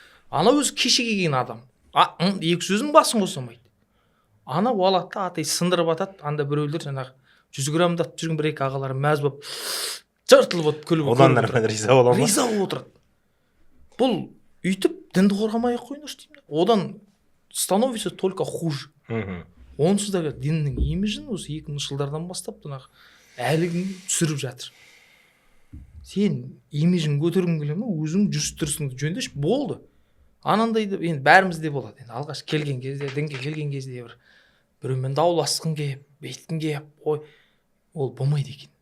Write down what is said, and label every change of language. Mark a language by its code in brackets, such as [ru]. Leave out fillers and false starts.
[kk] Ана өзі кеше келген адам. Екі сөздің басын қосамайды. Ана алады да атеист сындырып атады, анда біреулер жаңағы 100 граммдап жүрген бір екі ағалары мәз болып жыртылып от күліп. Одан әрмен риза бола ма? Риза болып отырады. Бұл үйтіп дінді қорғамай ақ қойыңдаршы деймін. Одан [ru] становится только хуже. [kk] Онсыз да діннің имиджін осы 2000 жылдардан бастап әлі күнге түсіріп жатыр. Сен имиджін көтергің келе ме, өзің жүріс-тұрысыңды жөндеш, болды. Анандайды енді бәрімізде болады. Енді алғаш келген кезде, дінге келген кезде біреумен дауласқың келіп, бейткің келіп, ол болмайды екен.